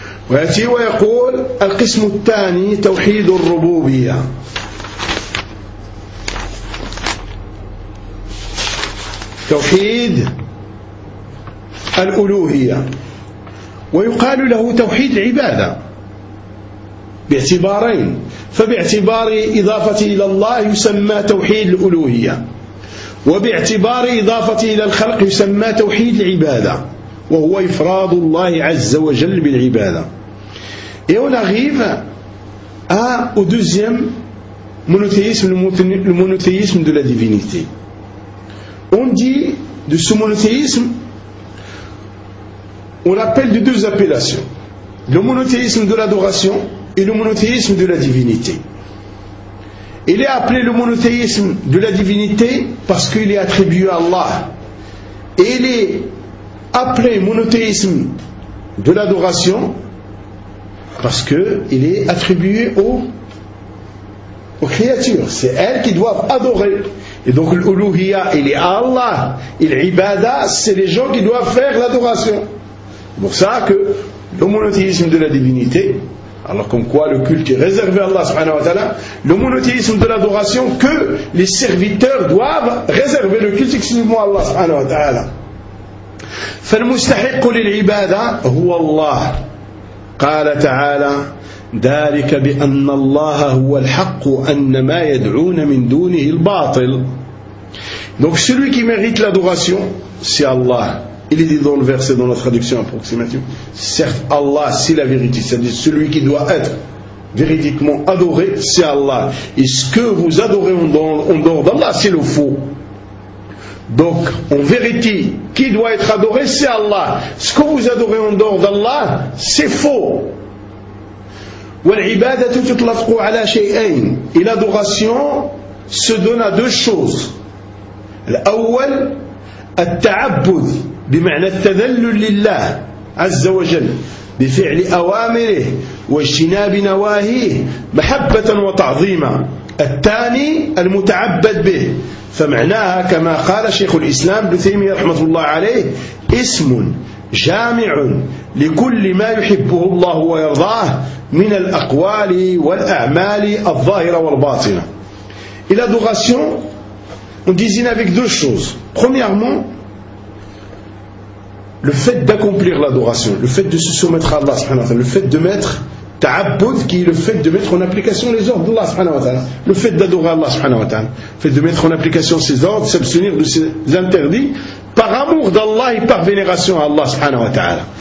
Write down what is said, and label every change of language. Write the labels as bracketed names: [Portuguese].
[Arabic] وياتي ويقول القسم الثاني توحيد الربوبية توحيد الألوهية ويقال له توحيد العبادة باعتبارين فباعتبار إضافة إلى الله يسمى توحيد الألوهية وباعتبار إضافته إلى الخلق يسمى توحيد العبادة، وهو إفراد الله عز وجل بالعبادة. [French] Et on arrive à, au deuxième monothéisme, le monothéisme de la divinité. On dit de ce monothéisme, on l'appelle de deux appellations. Le monothéisme de l'adoration et le monothéisme de la divinité. Il est appelé le monothéisme de la divinité parce qu'il est attribué à Allah. Et il est appelé monothéisme de l'adoration parce qu'il est attribué aux créatures. C'est elles qui doivent adorer. Et donc l'uluhiya, il est à Allah. Et l'ibada, c'est les gens qui doivent faire l'adoration. C'est pour ça que le monothéisme de la divinité, alors comme quoi le culte est réservé à Allah [Arabic] subhanahu wa ta'ala, [French] le monothéisme de l'adoration, que les serviteurs doivent réserver le culte exclusivement à Allah subhanahu wa ta'ala. [Arabic] فالمستحق للعبادة هو الله قال تعالى ذلك بأن الله هو الحق أن ما يدعون من دونه الباطل. [French] Donc celui qui mérite l'adoration, c'est Allah. Il est dit dans le verset, dans la traduction approximative, certes Allah c'est la vérité, c'est-à-dire celui qui doit être véridiquement adoré, c'est Allah. Et ce que vous adorez en dehors d'Allah, c'est le faux. Donc, en vérité, qui doit être adoré, c'est Allah. Ce que vous adorez en dehors d'Allah, c'est faux. [Arabic] وَالْعِبَادَةُ تُطْلَفْقُ عَلَى شَيْئَيْنِ. [French] Et l'adoration se donne à deux choses. [Arabic] الأول التعبد بمعنى التذلل لله عز وجل بفعل أوامره واجتناب نواهيه محبة وتعظيما. الثاني المتعبد به فمعناها كما قال شيخ الإسلام ابن تيمية رحمه الله عليه اسم جامع لكل ما يحبه الله ويرضاه من الأقوال والأعمال الظاهرة والباطنة. إلى دوغاسيون ندزين avec deux choses. [French] Premièrement, le fait d'accomplir l'adoration, le fait de se soumettre à Allah [Arabic] subhanahu wa ta'ala, [French] le fait de mettre ta'abboud, qui est le fait de mettre en application les ordres d'Allah subhanahu wa ta'ala, le fait d'adorer Allah subhanahu wa ta'ala, le fait de mettre en application ses ordres, s'abstenir de ses interdits, par amour d'Allah et par vénération à Allah subhanahu wa ta'ala.